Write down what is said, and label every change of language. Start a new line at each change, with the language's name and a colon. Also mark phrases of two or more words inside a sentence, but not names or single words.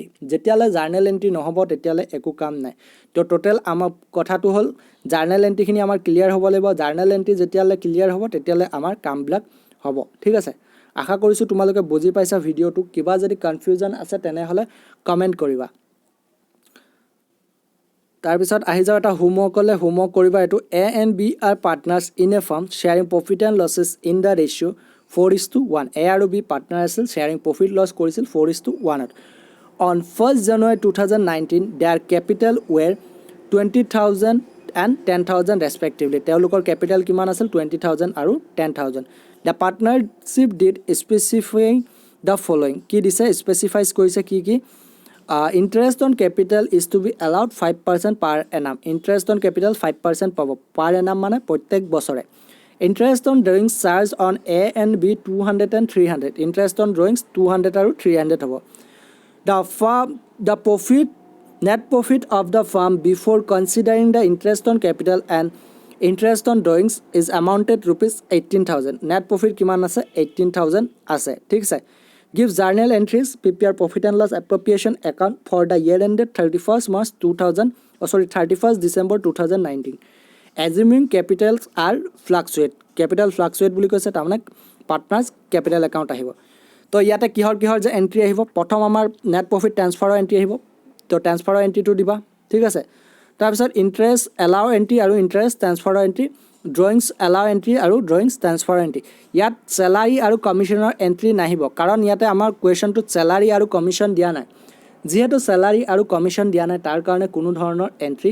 Assamese: যেতিয়ালৈ
English: journal entry
Assamese: নহ'ব তেতিয়ালৈ একো কাম নাই। তো টোটেল আমাৰ কথাটো হ'ল, জাৰ্নেল এণ্ট্ৰিখিনি আমাৰ ক্লিয়াৰ হ'ব লাগিব।
English: journal entry
Assamese: যেতিয়ালৈ ক্লিয়াৰ হ'ব তেতিয়ালৈ আমাৰ কামবিলাক হ'ব, ঠিক আছে। আশা কৰিছোঁ তোমালোকে বুজি পাইছা ভিডিঅ'টো। কিবা যদি কনফিউজন আছে তেনেহ'লে কমেণ্ট কৰিবা। তাৰপিছত আহি যাওঁ এটা হোমৱৰ্কলৈ। হোমৱৰ্ক কৰিবা এইটো,
English: A and B are partners in a firm sharing profit and losses in the ratio 4:1।
Assamese: A আৰু B পাৰ্টনাৰ আছিল,
English: sharing profit loss
Assamese: কৰিছিল 4:1।
English: On 1st January 2019 their capital were 20,000 and 10,000 respectively।
Assamese: তেওঁলোকৰ কেপিটেল কিমান আছিল, 20,000 আৰু 10,000।
English: the partnership deed specify the following
Assamese: কি দিছে স্পেচিফাইজ কৰিছে কি
English: interest on capital is to be allowed 5% per annum interest on capital 5% পাব per annum
Assamese: মানে প্ৰত্যেক বছৰে
English: interest on drawings charge on A and B 200 and 300 interest on drawings
Assamese: 200 আৰু 300 হ'ব
English: the profit net profit of the firm before considering the interest on capital and interest on drawings is amounted rupees 18,000 net profit কিমান
Assamese: আছে 18,000 আছে ঠিক আছে
English: give journal entries prepare profit and loss appropriation account for the year ended 31st March 31st December 2019 assuming capitals are fluctuate capital fluctuate
Assamese: বুলি কৈছে তাৰমানে
English: partners capital account
Assamese: আহিব তো ইয়াতে কিহৰ যে এন্ট্ৰি আহিব প্ৰথম আমাৰ
English: net profit
Assamese: ট্ৰান্সফাৰৰ এন্ট্ৰি আহিব তো ট্ৰান্সফাৰৰ এন্ট্ৰিটো দিবা ঠিক আছে তাৰপিছত
English: interest allow entry
Assamese: আৰু ইণ্টাৰেষ্ট ট্ৰান্সফাৰৰ এন্ট্ৰি
English: drawings allow entry
Assamese: আৰু ড্ৰয়িংছ ট্ৰান্সফাৰৰ এন্ট্ৰি ইয়াত চেলাৰী আৰু কমিশ্যনৰ এন্ট্ৰি নাহিব কাৰণ ইয়াতে আমাৰ কুৱেশ্যনটোত চেলাৰী আৰু কমিশ্যন দিয়া নাই যিহেতু চেলাৰী আৰু কমিশ্যন দিয়া নাই তাৰ কাৰণে কোনো ধৰণৰ এন্ট্ৰি